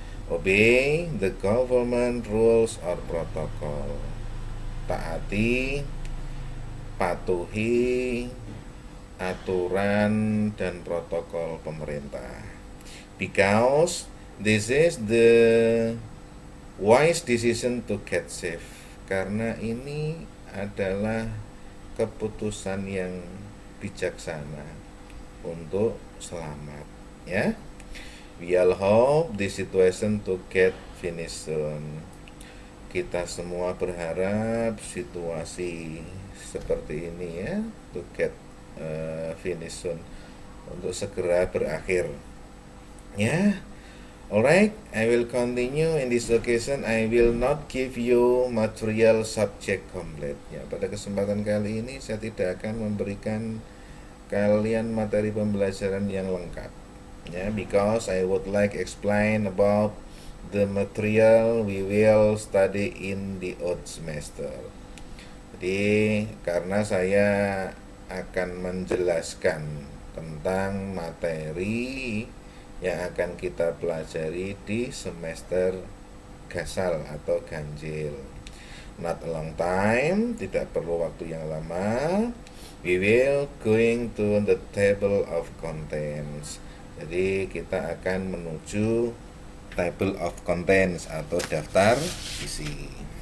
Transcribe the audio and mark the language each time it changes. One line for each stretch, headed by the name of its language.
English: Obey the government rules or protocol.
Indonesian: Taati, patuhi aturan dan protokol pemerintah.
English: Because this is the wise decision to get safe.
Indonesian: Karena ini adalah keputusan yang bijaksana untuk selamat, ya.
English: We all hope this situation to get finished soon.
Indonesian: Kita semua berharap situasi seperti ini ya,
English: to get finish soon,
Indonesian: untuk segera berakhir.
English: Ya, alright, I will continue. In this occasion, I will not give you material subject complete.
Indonesian: Ya, pada kesempatan kali ini saya tidak akan memberikan kalian materi pembelajaran yang lengkap.
English: Ya, because I would like explain about the material we will study in the odd semester.
Indonesian: Jadi karena saya akan menjelaskan tentang materi yang akan kita pelajari di semester gasal atau ganjil.
English: Not a long time,
Indonesian: tidak perlu waktu yang lama.
English: We will going to the table of contents.
Indonesian: Jadi kita akan menuju table of contents atau daftar isi.